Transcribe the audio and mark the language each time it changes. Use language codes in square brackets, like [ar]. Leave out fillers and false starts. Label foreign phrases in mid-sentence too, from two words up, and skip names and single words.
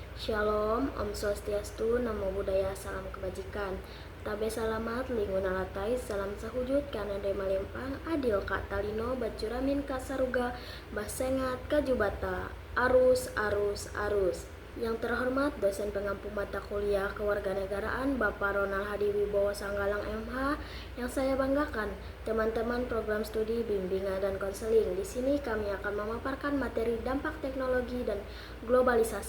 [id] Shalom, Om Swastiastu, Namo Buddhaya, Salam Kebajikan. Tabe salamat, lingun alatai, salam sahujud, karena demalempang, adil kak talino, bacuramin kasaruga, basengat kajubata, arus, arus, arus. Yang terhormat dosen pengampu mata kuliah kewarganegaraan Bapak Ronald Hadi Wibowo Sanggalang MH, yang saya banggakan, teman-teman program studi bimbingan dan konseling. Di sini kami akan memaparkan materi dampak teknologi dan globalisasi.